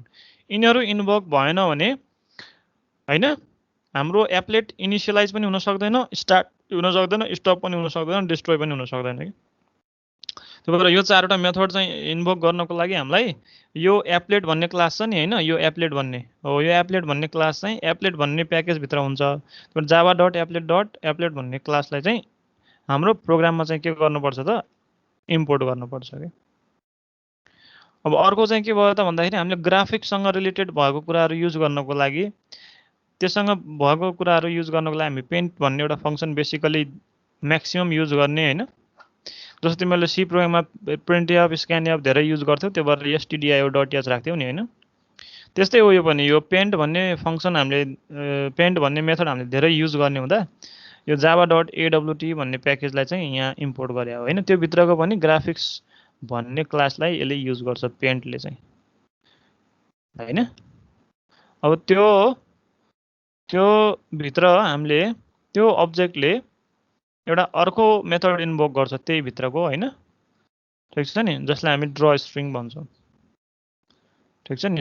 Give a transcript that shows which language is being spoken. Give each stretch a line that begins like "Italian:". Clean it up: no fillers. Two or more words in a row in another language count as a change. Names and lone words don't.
Nepali: यिनीहरू इन्भोक भएन भने हैन हाम्रो एप्लेट इनिशियलाइज पनि हुन सक्दैन, स्टार्ट हुन सक्दैन, स्टप पनि हुन सक्दैन, डिस्ट्रोय पनि हुन सक्दैन कि। त्यही भएर यो चारवटा मेथड चाहिँ इन्भोक गर्नको लागि हामीलाई यो एप्लेट भन्ने क्लास छ नि हैन, यो एप्लेट भन्ने हो, यो एप्लेट भन्ने क्लास चाहिँ एप्लेट भन्ने प्याकेज भित्र हुन्छ। त्यो java.applet भन्ने क्लासलाई चाहिँ हाम्रो प्रोग्राममा चाहिँ के गर्नुपर्छ त इम्पोर्ट गर्नुपर्छ के। अब अर्को चाहिँ के भयो त भन्दाखेरि हामीले ग्राफिक्ससँग रिलेटेड भएको कुराहरू युज गर्नको लागि त्यससँग भएको कुराहरू युज गर्नको लागि हामी पेन्ट भन्ने एउटा फङ्सन बेसिकली
English: maximum use
Nepali: गर्ने हैन। जस्तो तिमीले सी प्रोग्राममा
English: printf scanf
Nepali: धेरै युज गर्थ्यौ, त्यो भएर stdio.h राख्थ्यौ नि हैन। त्यस्तै हो यो पनि, यो पेन्ट भन्ने फङ्सन हामीले पेन्ट भन्ने मेथड हामीले धेरै युज गर्ने हुँदा यो java.awt भन्ने प्याकेजलाई चाहिँ यहाँ इम्पोर्ट गरे हो हैन। त्यो भित्रको पनि ग्राफिक्स भन्ने क्लासलाई यसले युज गर्छ पेन्टले चाहिँ हैन। अब त्यो भित्र हामीले त्यो अब्जेक्टले एउटा अर्को मेथड इन्भोक गर्छ त्यही भित्रको हैन, ठिक छ नि, जसलाई हामी
English: draw string
Nepali: भन्छौँ, ठिक छ नि।